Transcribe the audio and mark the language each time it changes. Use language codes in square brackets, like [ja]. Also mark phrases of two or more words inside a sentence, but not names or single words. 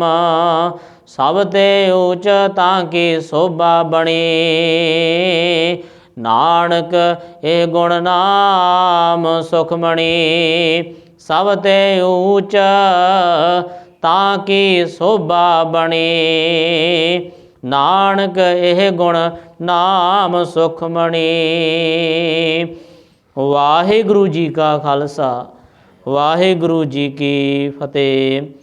[bra] सब ते ऊच ताकी शोभा बणी, नानक ए गुण नाम सुखमणि। सब ते ऊच ताकी शोभा बणी, नानक एह गुण नाम सुखमणि। वाहिगुरु जी का खालसा, वाहिगुरु जी की फतेह।